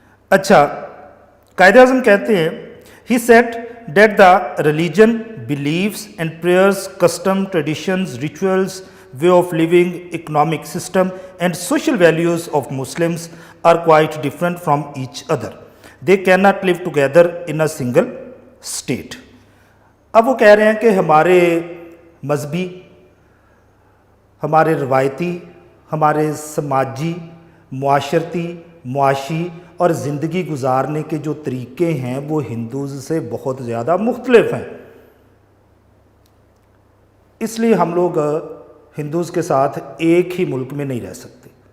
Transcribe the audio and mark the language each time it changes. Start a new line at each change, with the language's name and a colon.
Urdu: اچھا, قائد اعظم کہتے ہیں
English: He said that the religion, beliefs and prayers, custom, traditions, rituals, way of living, economic system and social values of Muslims are quite different from each other. They cannot live together in a single state.
Urdu: اب وہ کہہ رہے ہیں کہ ہمارے مذہبی, ہمارے روایتی, ہمارے سماجی, معاشرتی, معاشی اور زندگی گزارنے کے جو طریقے ہیں وہ ہندوز سے بہت زیادہ مختلف ہیں, اس لیے ہم لوگ ہندوز کے ساتھ ایک ہی ملک میں نہیں رہ سکتے.